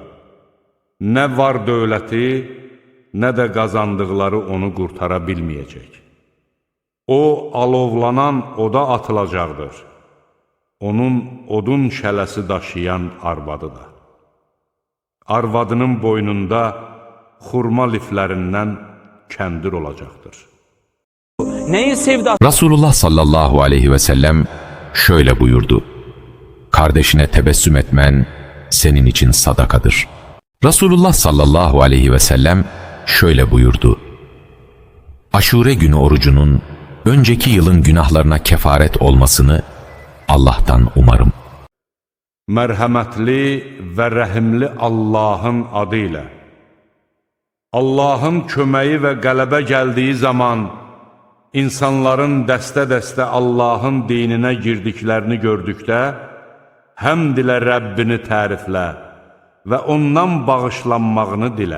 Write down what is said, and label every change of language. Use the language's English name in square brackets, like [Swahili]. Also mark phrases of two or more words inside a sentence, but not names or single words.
[Azerbaijani] Nə var dövləti, nə də qazandıqları onu qurtara bilməyəcək. O, alovlanan oda atılacaqdır. Onun odun şələsi daşıyan arvadı da. Arvadının boynunda xurma liflərindən kəndir olacaqdır. Neyi sevdi? [Turkish] Resulullah [Arabic] صلى الله عليه وسلم [Turkish] şöyle buyurdu: kardeşine tebessüm etmen senin için sadakadır. Resulullah [Arabic] صلى الله عليه وسلم [Turkish] şöyle buyurdu: Aşure günü orucunun önceki yılın günahlarına kefaret olmasını Allah'tan umarım. [Azerbaijani] Mərhəmətli və rəhimli Allahın adıyla. Allahın köməyi və qələbə gəldiyi zaman insanların dəstə-dəstə Allahın dininə girdiklərini gördükdə, həmd ilə Rəbbini təriflə və ondan bağışlanmağını dilə.